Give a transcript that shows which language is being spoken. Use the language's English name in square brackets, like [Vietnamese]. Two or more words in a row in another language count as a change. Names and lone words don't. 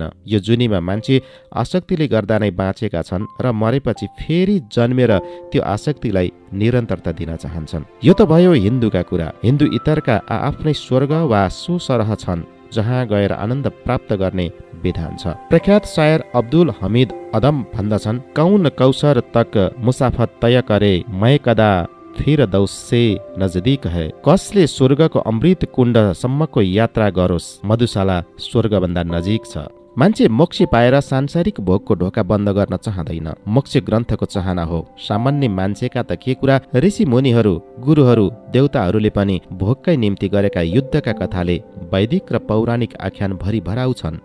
[Nepali] यो जुनीमा मान्छे आसक्तिले गर्दा नै बाँचेका छन् र मरेपछि फेरि जन्मेर त्यो आसक्तिलाई निरन्तरता दिन चाहन्छन्। यो त भयो हिन्दूका कुरा। हिन्दू इतरका आफ्नै स्वर्ग वा सुसरह छन् जहाँ गएर आनन्द प्राप्त गर्ने विधान छ। प्रख्यात शायर अब्दुल हमिद अदम भन्दछन्, [Urdu] کون کوثر تک مسافت طے کرے، میں کدہ پھر دوسے نزدیک ہے. [Nepali] कसले स्वर्गको अमृत कुण्डसम्मको यात्रा गरोस्, मधुशाला स्वर्गभन्दा नजिक छ। मान्छे मोक्ष पाएर सांसारिक भोगको ढोका बन्द गर्न चाहँदैन। मोक्ष ग्रन्थको चाहना हो। सामान्य मान्छेका त के कुरा, ऋषि मुनिहरू, गुरुहरू, देवताहरूले पनि भोगकै निम्ति गरेका युद्धका कथाले वैदिक र पौराणिक आख्यान भरि भराउ छन्।